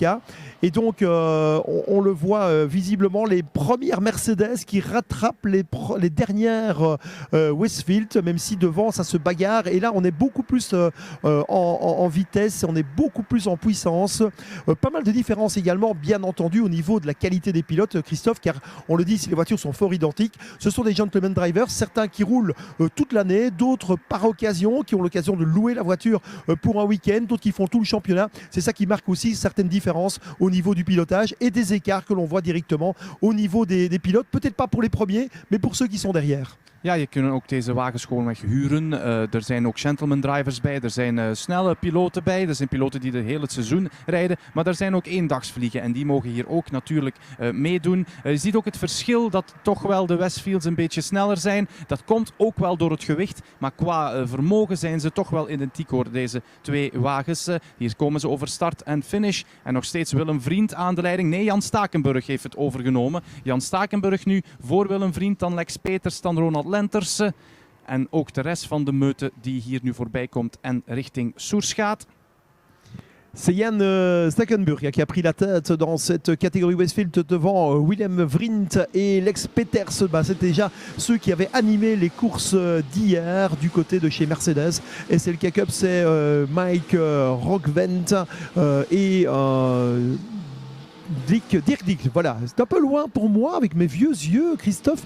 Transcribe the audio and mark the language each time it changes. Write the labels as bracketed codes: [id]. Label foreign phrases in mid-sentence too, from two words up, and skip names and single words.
[fr] Et donc on le voit visiblement, les premières Mercedes qui rattrapent les dernières Westfield, même si devant ça se bagarre, et là on est beaucoup plus en vitesse, on est beaucoup plus en puissance, pas mal de différences également bien entendu au niveau de la qualité des pilotes, Christophe, car on le dit, si les voitures sont fort identiques, ce sont des [en] gentleman drivers, [fr] certains qui roulent toute l'année, d'autres par occasion, qui ont l'occasion de louer la voiture pour un week-end, d'autres qui font tout le championnat. C'est ça qui marque aussi certaines différences au niveau du pilotage et des écarts que l'on voit directement au niveau des pilotes, peut-être pas pour les premiers, mais pour ceux qui sont derrière. [nl] Ja, je kunt ook deze wagens gewoon huren. Er zijn ook [en] gentleman drivers [nl] bij, er zijn snelle piloten bij, er zijn piloten die het hele seizoen rijden, maar er zijn ook eendagsvliegen en die mogen hier ook natuurlijk meedoen. Je ziet ook het verschil dat toch wel de Westfields een beetje sneller zijn. Dat komt ook wel door het gewicht, maar qua vermogen zijn ze toch wel identiek hoor, deze 2 wagens. Hier komen ze over start en finish en nog steeds Willem Vriend aan de leiding. Nee, Jan Stakenburg heeft het overgenomen. Jan Stakenburg nu voor Willem Vriend, dan Lex Peters, dan Ronald Lenters en ook de rest van de meute die hier nu voorbij komt en richting Soers gaat. [fr] C'est Jan Stakenburg qui a pris la tête dans cette catégorie Westfield devant Willem Vriend et Lex Peters. C'est déjà ceux qui avaient animé les courses d'hier du côté de chez Mercedes. SLK Cup, c'est Mike Rockvent et Dirk Dick, voilà, c'est un peu loin pour moi avec mes vieux yeux, Christophe.